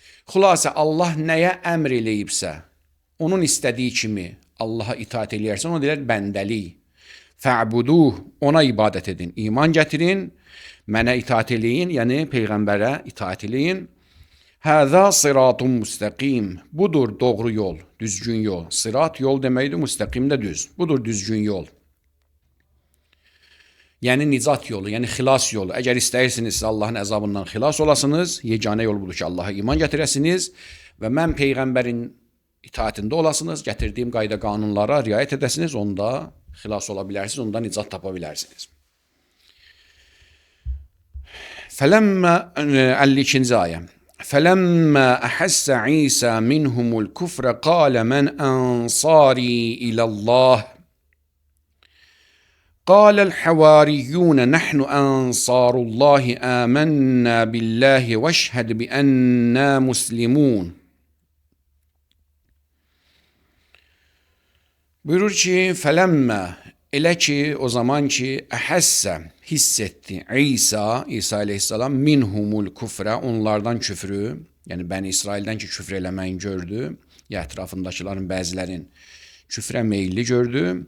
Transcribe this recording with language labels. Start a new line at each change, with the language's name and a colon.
Azerbaijani: Xülasə Allah nəyə əmr eləyibsə, onun istədiyi kimi Allaha itaat eləyərsən, ona deyilər bəndəlik.
Arabic: Fa'buduh,
Azerbaijani: ona ibadət edin. İman gətirin, mənə itaat eləyin, yəni Peyğəmbərə itaat eləyin.
Arabic: Həzə siratun müstəqim.
Azerbaijani: Budur doğru yol, düzgün yol. Sirat yol deməkdir, müstəqim də düz. Budur düzgün yol. Yəni nicat yolu, yəni xilas yolu. Əgər istəyirsinizsə Allahın əzabından xilas olasınız, yeganə yol budur ki, Allaha iman gətirəsiniz və mən Peyğəmbərin itaatində olasınız, gətirdiyim qayda qanunlara riayət edəsiniz, onda xilas ola bilərsiniz, onda nicat tapa bilərsiniz.
Arabic: Fələmmə
Azerbaijani: 52-ci ayə.
Arabic: Fələmmə əhəssə İsa minhumul küfrə qalə mən ənsari iləllah. قال الحواريون نحن أنصار الله آمنا بالله واشهد بأننا مسلمون.
Azerbaijani: Buyurur ki, fələmmə, elə ki, o zaman ki, əhəssə, hiss etdi İsa aleyhissalam
Arabic: minhumul küfrə,
Azerbaijani: onlardan küfrü, yəni Bəni İsraildən ki, küfr eləməyin gördü, ya ətrafındakıların bəzilərin küfrə meyilli gördü.